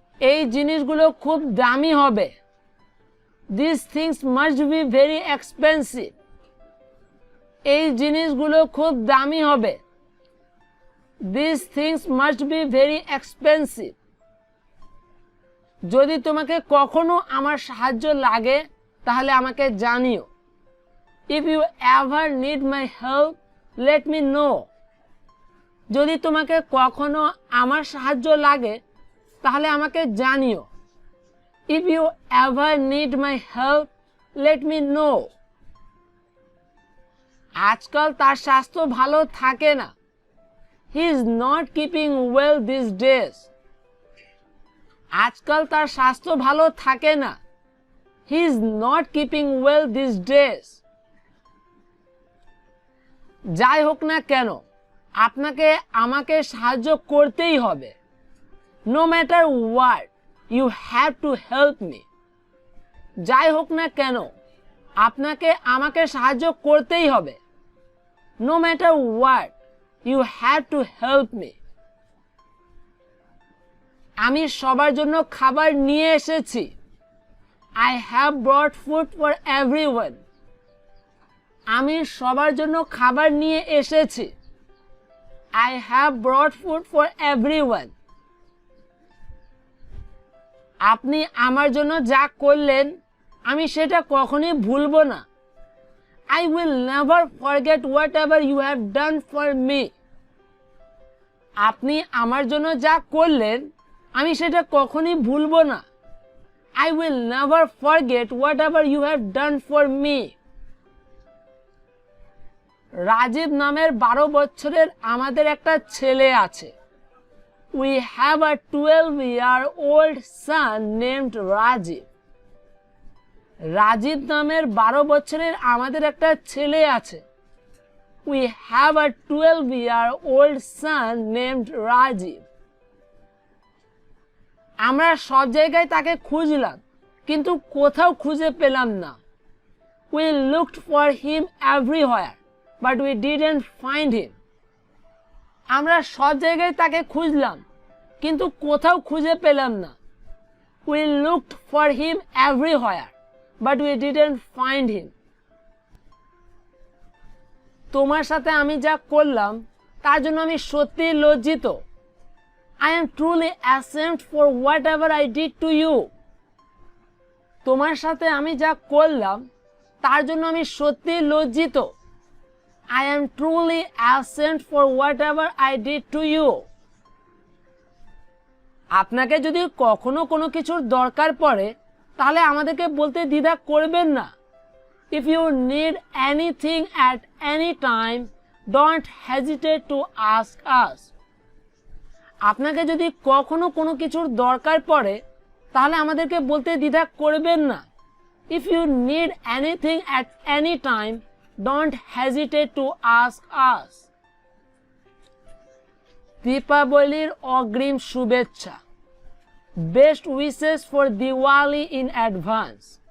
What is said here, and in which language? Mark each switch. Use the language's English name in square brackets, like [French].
[Bangla] এই জিনিসগুলো খুব দামি হবে। [English] These things must be very expensive. [Bangla] এই জিনিসগুলো খুব দামি হবে। [English] These things must be very expensive. [Bangla] যদি তোমাকে কখনো আমার সাহায্য লাগে তাহলে আমাকে জানিও। [English] If you ever need my help, let me know. [Bangla] যদি তোমাকে কখনো আমার সাহায্য লাগে তাহলে আমাকে জানিও। [English] If you ever need my help, let me know. [Bangla] আজকাল তার স্বাস্থ্য ভালো থাকে না। [English] He is not keeping well these days. [Bangla] আজকাল তার স্বাস্থ্য ভালো থাকে না। [English] He is not keeping well these days. [Bangla] যাই হোক না কেন আপনাকে আমাকে সাহায্য করতেই হবে। [English] No matter what, you have to help me. [Bangla] যাই হোক না কেন আপনাকে আমাকে সাহায্য করতেই হবে। [English] No matter what, you have to help me. [Bangla] আমি সবার জন্য খাবার নিয়ে এসেছি। [English] I have brought food for everyone. [Bangla] আমি সবার জন্য খাবার নিয়ে এসেছি। [English] I have brought food for everyone. [Bangla] আপনি আমার জন্য যা করলেন আমি সেটা কখনোই ভুলবো না। [English] I will never forget whatever you have done for me. [Bangla] আপনি আমার জন্য যা করলেন আমি সেটা কখনোই ভুলবো না। [English] I will never forget whatever you have done for me. [Bangla] Rajib নামের 12 বছরের আমাদের একটা ছেলে আছে। [English] We have a 12-year-old son named Rajiv. [Bangla] Rajib নামের 12 বছরের আমাদের একটা ছেলে আছে। [English] We have a 12-year-old son named Rajiv. [Bangla] আমরা সব জায়গায় তাকে খুঁজলাম কিন্তু কোথাও খুঁজে পেলাম না। [English] We looked for him everywhere but we didn't find him. [Bangla] আমরা সব জায়গায় তাকে খুঁজলাম কিন্তু কোথাও খুঁজে পেলাম না। [English] We looked for him everywhere but we didn't find him. [Bangla] তোমার সাথে আমি যা করলাম তার জন্য আমি সত্যি লজ্জিত। [English] I am truly ashamed for whatever I did to you. [Bangla] তোমার সাথে আমি যা করলাম তার জন্য আমি সত্যি লজ্জিত। [English] I am truly ashamed for whatever I did to you. [Bangla] আপনাকে যদি কখনো কোনো কিছুর দরকার পড়ে তাহলে আমাদেরকে বলতে দ্বিধা করবেন না। [English] If you need anything at any time, don't hesitate to ask us. [Bangla] আপনাকে যদি কখনো কোনো কিছুর দরকার পড়ে তাহলে আমাদেরকে বলতে দ্বিধা করবেন না। [English] If you need anything at any time, don't hesitate to ask us. [Bangla] দীপাবলির অগ্রিম শুভেচ্ছা। [English] Best wishes for Diwali in advance.